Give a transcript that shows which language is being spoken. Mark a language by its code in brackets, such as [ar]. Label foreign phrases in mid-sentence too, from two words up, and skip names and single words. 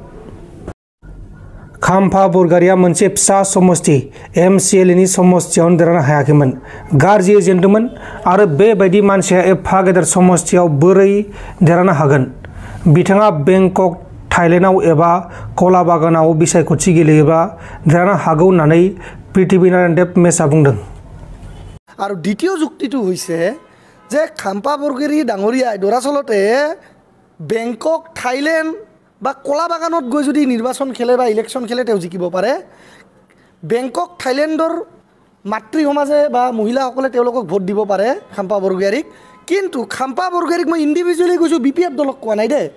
[brx] खाम्फा बरगयारिया मोनसे फिसा समष्टि MCLA समष्टियावनो देरहानो हायाखैमोन, गाज्रियै जेनदोंमोन आरो बेबायदि मानसिया एफा गेदेर समष्टियाव बोरै देरहानो हागोन? बिथाङा बेंकक थाइलेन्डआव एबा कला बागानाव बिसायख'थि गेलेयोबा देरहानो हागौ होननानै पृथ्वीनारायण देब मेशआ बुंदों। [as] আৰু দ্বিতীয় যুক্তিটো হৈছে যে খাম্পা বৰগয়াৰী ডাঙৰীয়াই দৰাচলতে বেংকক থাইলেণ্ড বা কলা বাগানত গৈ যদি নিৰ্বাচন খেলে বা ইলেকশ্যন খেলে তেওঁ জিকিব পাৰে। বেংকক থাইলেণ্ডৰ মাতৃ সমাজে বা মহিলাসকলে তেওঁলোকক ভোট দিব পাৰে খাম্পা বৰগয়াৰীক, কিন্তু খাম্পা বৰগয়াৰীক মই ইণ্ডিভিজুৱেলি কৈছোঁ, BPF দলক কোৱা নাই দেই।